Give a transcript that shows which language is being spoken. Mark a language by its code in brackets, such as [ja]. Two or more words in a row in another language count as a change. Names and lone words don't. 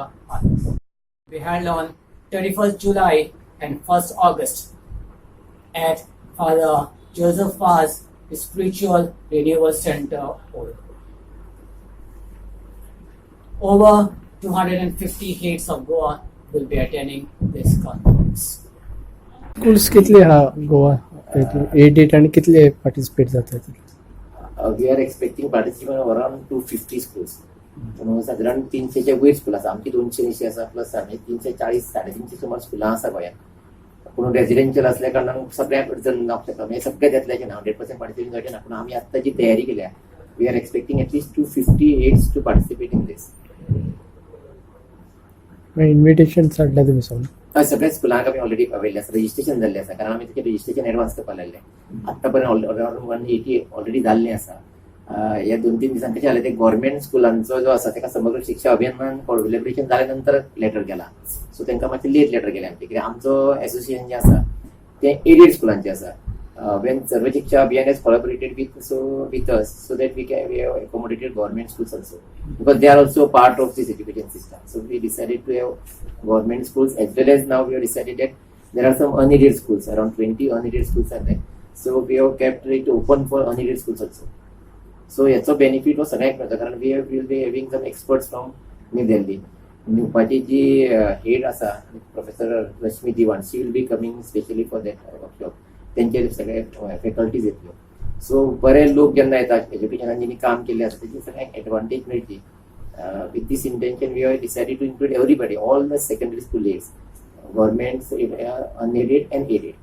[en] We held on 31st July and 1st August at Father Joseph Faz Spiritual Renewal Center. Over 250 heads of Goa will be attending this conference. [kok] स्कूल्स कितले हा गोवा एडेड आणि कितले पार्टिसिपेट जातात? [en] We are expecting participants of around 250 schools. [kok] म्हणून साधारण 300च्या वयर स्कूल आसा. आमची 280 आसा प्लस आमी 340 350 सुमार स्कुलां आसा गोंयांत. पूण रेजिडेन्शियल असल्या कारणान सगळ्याक अडचण जावंक शकता. म्हणजे सगळ्यात येतल्याचे ना 100% पार्टिसिपेट जावचे ना. पूण आमी आत्तां जी तयारी केल्या, [en] we are expecting at least 250 heads to participate in this. [kok] इन्व्हिटेशन धाडला तुमी सगळं? सगळ्या स्कुलांक आमी [en] already available [kok] आसा, रजिस्ट्रेशन जाल्लें आसा. कारण आमी तेचे रजिस्ट्रेशन एडवान्स करपाक लागले. आत्ता पर्यंत अराउंड 180 ऑलरेडी जाल्लें आसा. ह्या 2-3 दिसांक कशें जालें, ते गव्हर्मेंट स्कुलांचो जो आसा तेका समग्र शिक्षा अभियानान कोलॅबोरेशन जाल्या नंतर लेटर गेला. सो तांकां मातशें [en] late letter [kok] गेलें आमचें. कित्याक आमचो एसोसिएशन जें आसा तें एडेड स्कुलांचें आसा. [en] When Sarva Shiksha Abhiyan has collaborated with us so that we have accommodated government schools also, because they are also part of this education system. So we decided to have government schools, as well as now we have decided that there are some unaided schools, around 20 unaided schools are there. So we have kept it open for unaided schools also. So [kok] याचो बेनिफिट हो सगळ्यांक मेळटा, कारण [en] we will be having some experts from New Delhi. [kok] न्यूपाची जी हेड आसा प्रोफेसर रश्मी दिवान, [en] she will be coming specially for that workshop. [kok] तेंचे सगळे फॅकल्टीज येतल्यो. सो बरे लोक जेन्ना येतात एज्युकेशनान जेणी काम केल्लें आसा तेजी सगळ्यांक एडवांटेज मेळची. [en] with this intention we have decided to include everybody, all the secondary school heads, government, unaided and aided.